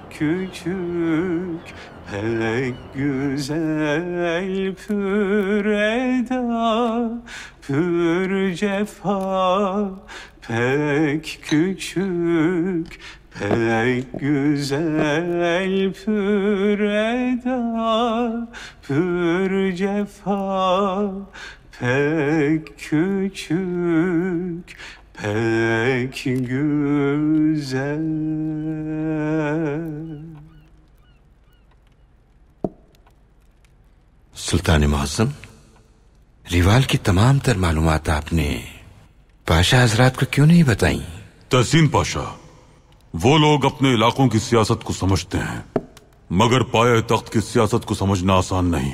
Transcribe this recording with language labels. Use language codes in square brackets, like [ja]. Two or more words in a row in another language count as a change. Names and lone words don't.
[tr] küçük, pek güzel pür eda, pür cefa, pek küçük, pek güzel pür eda, pür cefa, pek küçük, pek güzel. [hi] सुल्तान मुअज्जम, रिवाल की तमाम तर मालूमात आपने पाशा हजरात को क्यों नहीं बताई? तहसीन पाशा, वो लोग अपने इलाकों की सियासत को समझते हैं, मगर पाए तख्त की सियासत को समझना आसान नहीं।